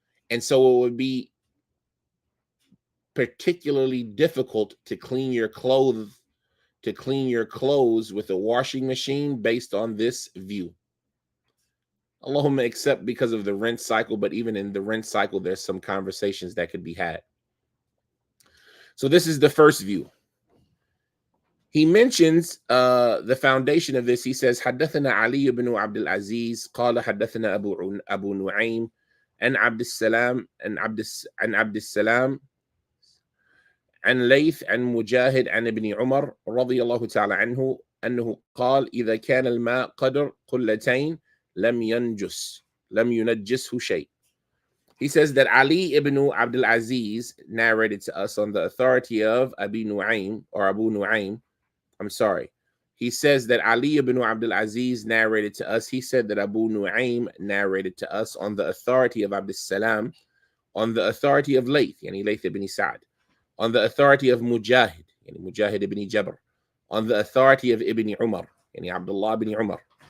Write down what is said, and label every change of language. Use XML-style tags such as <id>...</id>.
<en>And so it would be particularly difficult to clean your clothes with a washing machine based on this view. Allahumma except because of the rinse cycle, but even in the rinse cycle, there's some conversations that could be had. So this is the first view. He mentions the foundation of this. He says,</en> <ar>حدثنا علي بن عبد العزيز قال حدثنا أبو نعيم عن عبد السلام عن عبد السلام عن ليث عن مجاهد عن ابن عمر رضي الله تعالى عنه أنه قال إذا كان الماء قدر قلتين لم ينجسه شيء.</ar> <en>He says that Ali ibn Abdul Aziz narrated to us on the authority of Abu Nu'aym. I'm sorry. He says that Ali ibn Abdul Aziz narrated to us. He said that Abu Nu'aym narrated to us on the authority of Abd Salam, on the authority of Layth, yani Layth ibn Sa'd, on the authority of Mujahid, yani Mujahid ibn Jabr, on the authority of Ibn Umar, yani Abdullah ibn Umar.</en>